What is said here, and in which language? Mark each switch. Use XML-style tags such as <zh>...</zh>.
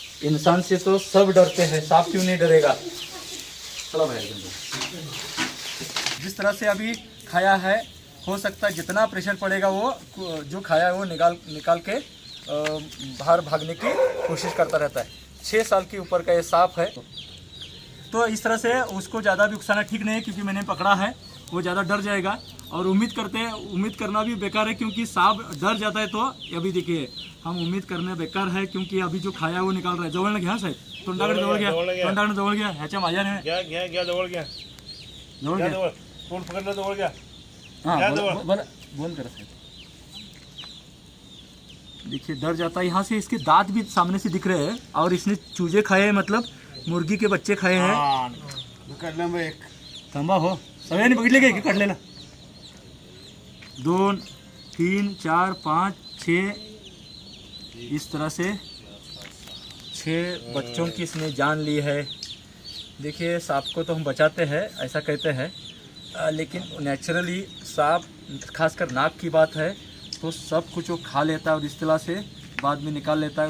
<hi>इंसान से तो सब डरते हैं, सांप क्यों नहीं डरेगा? चलो भाई, जिस तरह से अभी खाया है, हो सकता है जितना प्रेशर पड़ेगा वो जो खाया है वो निकाल के बाहर भागने की कोशिश करता रहता है। 6 साल की ऊपर का ये सांप है। तो इस तरह से उसको ज़्यादा भी उकसाना ठीक नहीं है, क्योंकि मैंने पकड़ा है, वो ज़्यादा डर जाएगा। और उम्मीद करना भी बेकार है, क्योंकि सांप डर जाता है। तो अभी देखिए हम उम्मीद करने बेकार है, क्योंकि अभी जो खाया वो निकाल रहा है।</hi> <mr>जवळ घ्या साहेब, तोंडाकडे जवळ घ्या, ह्याच्या माझ्या नाही घ्या जवळ घ्या जवळ घ्या। जवळ तोंड पकडलं जवळ घ्या</mr> <hi>हाँ बंद करो साहब। देखिए डर जाता है, यहाँ से इसके दांत भी सामने से दिख रहे हैं, और इसने चूजे खाए हैं, मतलब मुर्गी के बच्चे खाए हैं। एक</hi> <mr>थांबा हो, सगळ्यांनी बघितले का काढलेला?</mr> <hi>2 3 4 5 6, इस तरह से 6 बच्चों की इसने जान ली है। देखिए सांप को तो हम बचाते हैं, ऐसा कहते हैं, लेकिन नेचुरली सांप, खासकर नाक की बात है, तो सब कुछ वो खा लेता है और इस तरह से बाद में निकाल लेता है।</hi>